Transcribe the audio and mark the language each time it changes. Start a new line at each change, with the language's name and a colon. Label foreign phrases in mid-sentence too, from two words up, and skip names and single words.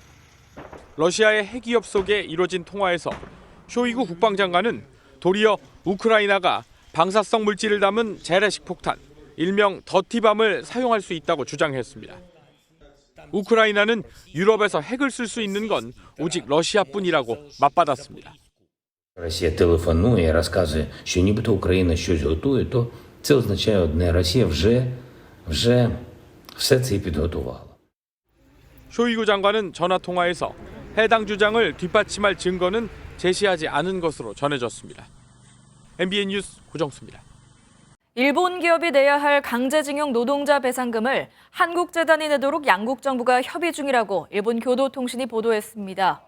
Korean: 러시아의 핵위협 속에 이뤄진 통화에서 쇼이구 국방장관은 도리어 우크라이나가 방사성 물질을 담은 재래식 폭탄, 일명 더티밤을 사용할 수 있다고 주장했습니다. 우크라이나는 유럽에서 핵을 쓸 수 있는 건 오직 러시아뿐이라고 맞받았습니다.
Ukrainian: Росія телефонує і розказує, що нібито Україна щось готує, то це означає одне: Росія вже все це підготувала.
Korean: 쇼이구 장관은 전화 통화에서 해당 주장을 뒷받침할 증거는 제시하지 않은 것으로 전해졌습니다. MBN 뉴스 고정수입니다. 일본 기업이 내야 할 강제징용 노동자 배상금을 한국재단이 내도록 양국 정부가 협의 중이라고 일본 교도통신이 보도했습니다.